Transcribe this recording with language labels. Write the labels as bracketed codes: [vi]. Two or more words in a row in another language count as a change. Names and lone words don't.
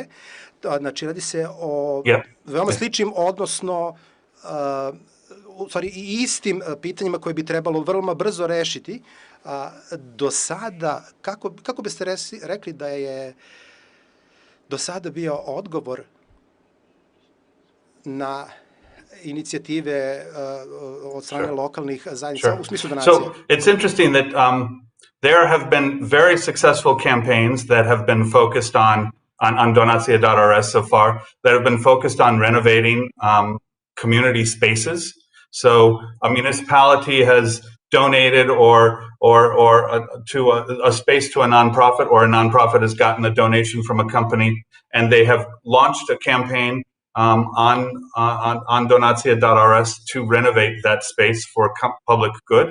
[sr] Znači, radi se o veoma sličnim, odnosno u stvari i istim pitanjima koje bi trebalo veoma brzo rešiti. Do sada, kako biste rekli da je do sada bio odgovor na inicijative od strane lokalnih zajednica u smislu donacija? [en] So it's interesting that there have been very successful campaigns that have been focused on donacija.rs so far, that have been focused on renovating community spaces. So a municipality has donated or to a space to a nonprofit, or a nonprofit has gotten a donation from a company, and they have launched a campaign on donacija.rs to renovate that space for public good.